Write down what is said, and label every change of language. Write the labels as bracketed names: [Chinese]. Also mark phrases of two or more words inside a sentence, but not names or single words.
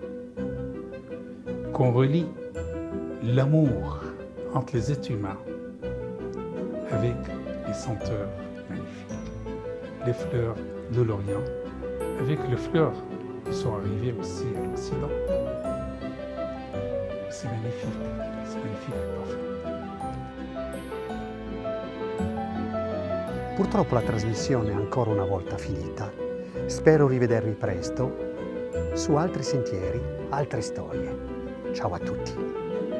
[French] Qu'on relie l'amour entre les êtres humains avec les senteurs magnifiques, les fleurs de l'Orient, avec les fleurs qui sont arrivées aussi à l'Occident. C'est magnifique le parfum. [Italian] Purtroppo la trasmissione è ancora una volta finita. Spero rivedervi presto su altri sentieri, altre storie. Ciao a tutti.